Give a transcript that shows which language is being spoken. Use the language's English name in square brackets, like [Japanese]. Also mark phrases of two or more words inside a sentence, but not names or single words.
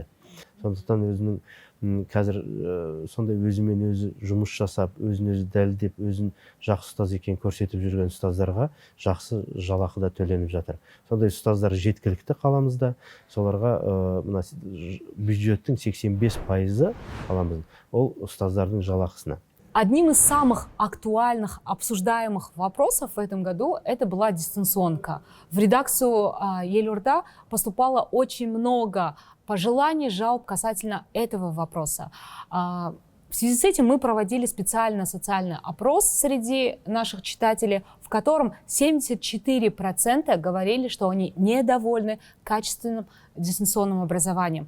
[Kazakh] Сондықтан өзінің қазір сондай өзімен өзі жұмыс жасап, өзін өзі дәлелдеп, өзін жақсы ұстаз екен көрсетіп жүрген ұстаздарға жақсы жалақы да төленіп жатыр. Сондай ұстаздар жеткілікті қаламызда. Соларға бюджеттің 85%-ы қаламыздың ол ұстаздардың жалақысына. [Russian] Одним из самых актуальных, обсуждаемых вопросов в этом году это была дистанционка. В редакцию Елорда поступало очень много пожеланий, жалоб касательно этого вопроса. В связи с этим мы проводили специально социальный опрос среди наших читателей, в котором 74% говорили, что они недовольны качественным дистанционным образованием.